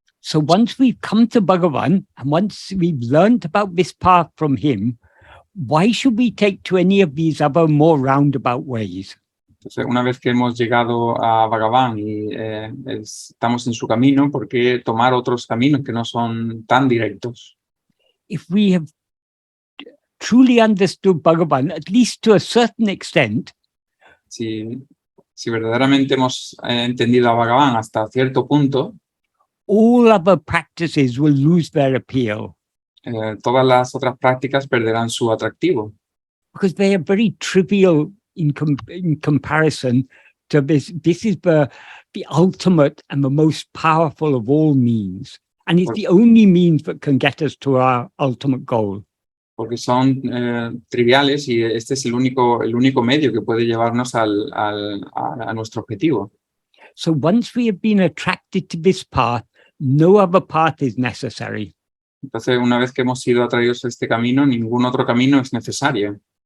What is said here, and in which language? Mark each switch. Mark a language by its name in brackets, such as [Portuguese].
[English] So once we've come to Bhagavan and once we've learned about this path from him, why should we take to any of these other more roundabout ways? [Spanish] Entonces, una vez que hemos llegado a Bhagavan y estamos en su camino, ¿por qué tomar otros caminos que no son tan directos? [English] If we have truly understood Bhagavan, at least to a certain extent, [Spanish] Si verdaderamente hemos entendido a Bhagavan hasta cierto punto, [English] all other practices will lose their appeal [Spanish] todas las otras prácticas perderán su atractivo, [English] because they are very trivial in comparison to this. This is the ultimate and the most powerful of all means. And it's the only means that can get us to our ultimate goal. [Spanish] porque son triviales y este es el único medio que puede llevarnos a nuestro objetivo. [English] So once we have been attracted to this path, no other path is necessary. [Spanish] Entonces, una vez que hemos sido atraídos a este camino, ningún otro camino es necesario.